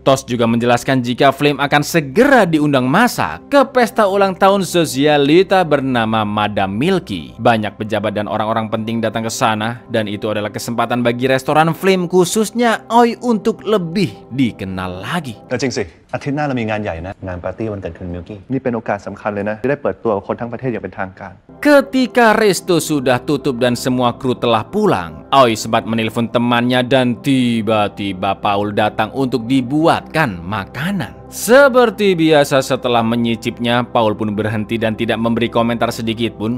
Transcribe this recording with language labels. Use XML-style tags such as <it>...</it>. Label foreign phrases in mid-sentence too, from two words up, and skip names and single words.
<id>Tos juga menjelaskan jika Flim akan segera diundang masak ke pesta ulang tahun sosialita bernama Madame Milky. Banyak pejabat dan orang-orang penting datang ke sana, dan itu adalah kesempatan bagi restoran Flim khususnya Aoi untuk lebih dikenal lagi.</id> <th>จริงสิอาทิตย์หน้าเรามีงานใหญ่นะงานปาร์ตี้วันเกิดคุณมิลกี้นี่เป็นโอกาสสำคัญเลยนะจะได้เปิดตัวกับคนทั้งประเทศอย่างเป็นทางการ</th> <id>Ketika resto sudah tutup dan semua kru telah pulang, Aoi sempat menelpon temannya dan tiba-tiba Paul datang untuk dibuatkan makanan. Seperti biasa setelah menyicipnya, Paul pun berhenti dan tidak memberi komentar sedikit pun.</id>